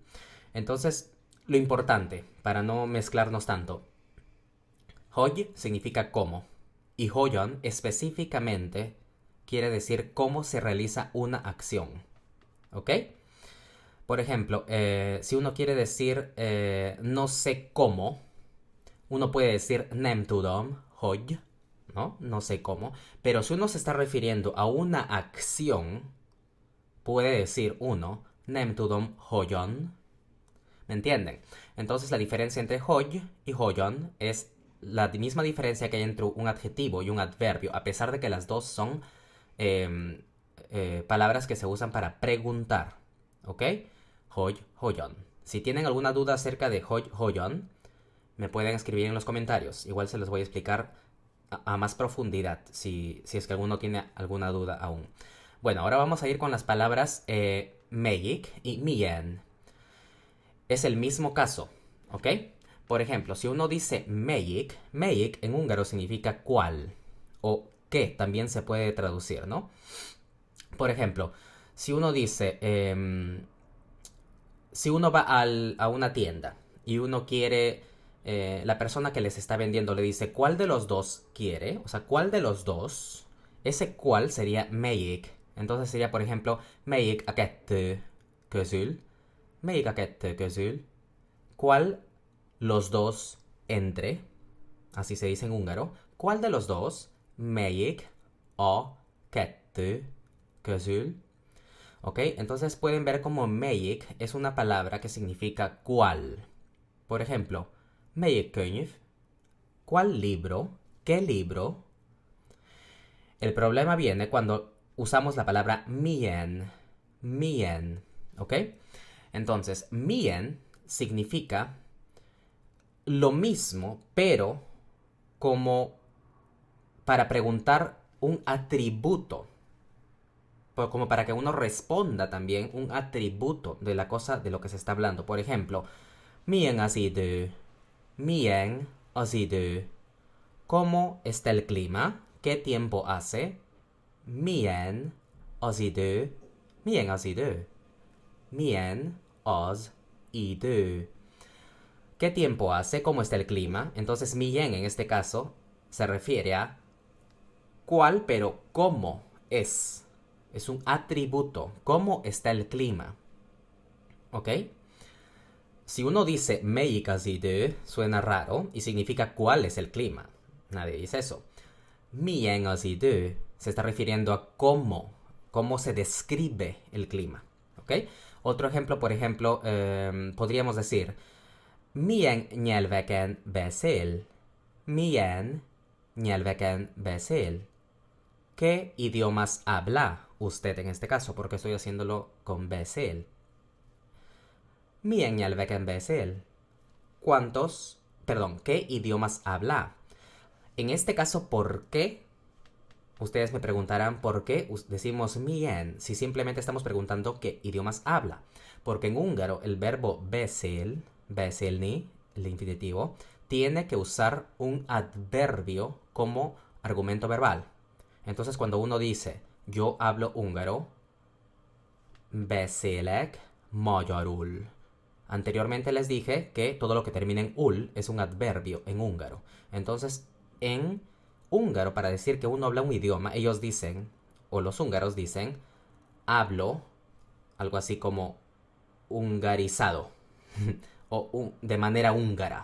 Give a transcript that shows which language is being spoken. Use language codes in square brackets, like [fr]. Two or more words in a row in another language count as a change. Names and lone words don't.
[es] Entonces, lo importante, para no mezclarnos tanto, hogy significa cómo y hogyan específicamente quiere decir cómo se realiza una acción. ¿Ok? Por ejemplo, si uno quiere decir no sé cómo, uno puede decir [hu] nem tudom, hogy, [es] ¿no? No sé cómo. Pero si uno se está refiriendo a una acción, puede decir uno [hu] nem tudom hogyan. [es] ¿Me entienden? Entonces la diferencia entre hogy y hogyan es la misma diferencia que hay entre un adjetivo y un adverbio, a pesar de que las dos son palabras que se usan para preguntar. [hu] ¿Ok? Hogy, hogyan. [es] Si tienen alguna duda acerca de [hu] hogy, hogyan, [es] me pueden escribir en los comentarios. Igual se los voy a explicar a más profundidad si es que alguno tiene alguna duda aún. Bueno, ahora vamos a ir con las palabras melyik y milyen. Es el mismo caso, ¿ok? Por ejemplo, si uno dice melyik, melyik en húngaro significa cuál o qué también se puede traducir, ¿no? Por ejemplo, si uno dice, si uno va a una tienda y uno quiere, la persona que les está vendiendo le dice, ¿cuál de los dos quiere? O sea, ¿cuál de los dos? Ese cuál sería melyik. Entonces sería, por ejemplo, [hu] melyik a kettő közül. Melyik a kettő közül. [es] ¿Cuál los dos entre? Así se dice en húngaro. ¿Cuál de los dos? [hu] Melyik a kettő közül. [es] ¿Ok? Entonces pueden ver como melyik es una palabra que significa cuál. Por ejemplo, [hu] melyik könyv? [es] ¿Cuál libro? ¿Qué libro? El problema viene cuando usamos la palabra milyen. Milyen. ¿Ok? Entonces, milyen significa lo mismo, pero como para preguntar un atributo. Como para que uno responda también un atributo de la cosa de lo que se está hablando. Por ejemplo, [hu] milyen az idő? Milyen az idő? [es] ¿Cómo está el clima? ¿Qué tiempo hace? [hu] Milyen az idő? Milyen az idő? Milyen az idő? [es] ¿Qué tiempo hace? ¿Cómo está el clima? Entonces, milyen en este caso se refiere a cuál, pero cómo es. Es un atributo. ¿Cómo está el clima? ¿Ok? Si uno dice [hu] melyik az idő, [es] suena raro y significa cuál es el clima. Nadie dice eso. [hu] Milyen az idő [es] se está refiriendo a cómo se describe el clima. ¿Ok? Otro ejemplo, por ejemplo, podríamos decir [hu] milyen nyelveken beszél? Milyen nyelveken beszél? [es] ¿Qué idiomas habla usted en este caso? Porque estoy haciéndolo con beszél. [hu] Milyen nyelveken beszél? [es] ¿Qué idiomas habla? En este caso, ¿por qué? Ustedes me preguntarán por qué decimos milyen si simplemente estamos preguntando qué idiomas habla. Porque en húngaro el verbo [hu] beszél, beszélni, [es] el infinitivo, tiene que usar un adverbio como argumento verbal. Entonces cuando uno dice yo hablo húngaro, [hu] beszélek magyarul. [es] Anteriormente les dije que todo lo que termina en ul es un adverbio en húngaro. Entonces, en húngaro, para decir que uno habla un idioma, ellos dicen, o los húngaros dicen, hablo, algo así como hungarizado, o de manera húngara.